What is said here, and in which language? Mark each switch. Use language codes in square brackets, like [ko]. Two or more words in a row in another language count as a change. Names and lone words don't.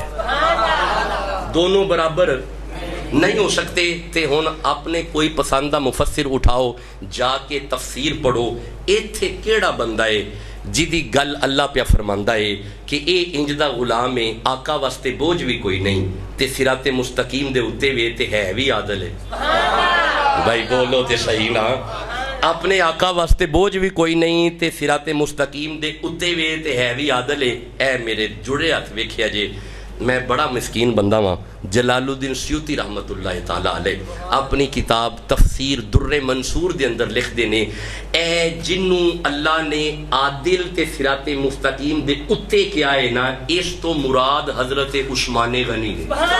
[ur] دونوں برابر نہیں ہو سکتے. [pa] تے ہن اپنے کوئی پسندہ مفسر اٹھاؤ، جا کے تفسیر پڑھو، ایتھے کیڑا بندہ ہے جدی گل اللہ پہ فرماندا ہے کہ اے انج دا غلام ہے، آقا واسطے بوجھ بھی کوئی نہیں تے صراط مستقیم دے اتے وے تے ہے بھی عادل ہے. بھائی بولو تے صحیح نا. اپنے آقا واسطے بوجھ بھی کوئی نہیں تے صراط مستقیم دے اتے وے تے ہے بھی عادل ہے. اے میرے جڑے ہاتھ ویکھیا جے، میں بڑا مسکین بندہ ہاں. جلال الدین سیوطی رحمت اللہ تعالی علیہ اپنی کتاب تفسیر در منصور دے اندر لکھ دینے، اے جنوں اللہ نے عادل تے صراط مستقیم دے اتے کیا ہے نا، اس تو مراد حضرت عثمان غنی نے.